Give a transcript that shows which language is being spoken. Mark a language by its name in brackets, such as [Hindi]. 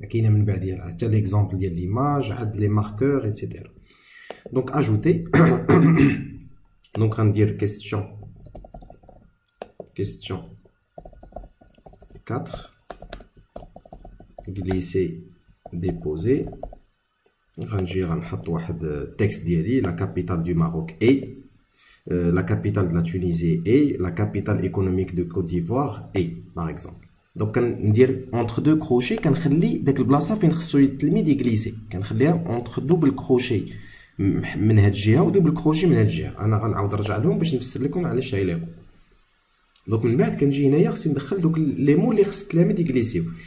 [Arabic] كاينه من بعد حتى ليكزامبل ديال ليماج عاد لي ماركور ايتترا. دونك اجوتي. دونك غندير كيستيون 4 غليسي ديبوزي. غنجي غنحط واحد التكست ديالي [French] لا كابيتال دو ماروك اي، لا كابيتال de la Tunisie est, la capitale économique de Côte d'Ivoire est, par exemple. [Arabic] دونك كندير اونتر دو كروشي كنخلي داك البلاصه فين خصو التلميذ يجليسي كنخليها اونتر دوبل كروشي من هاد الجهه ودوبل كروشي من هاد الجهه. انا غنعاود نرجع لهم باش نفسر لكم علاش غيليقوا. دونك من بعد كنجي هنايا خصني ندخل دوك لي مو اللي خص التلاميذ يجليسيو.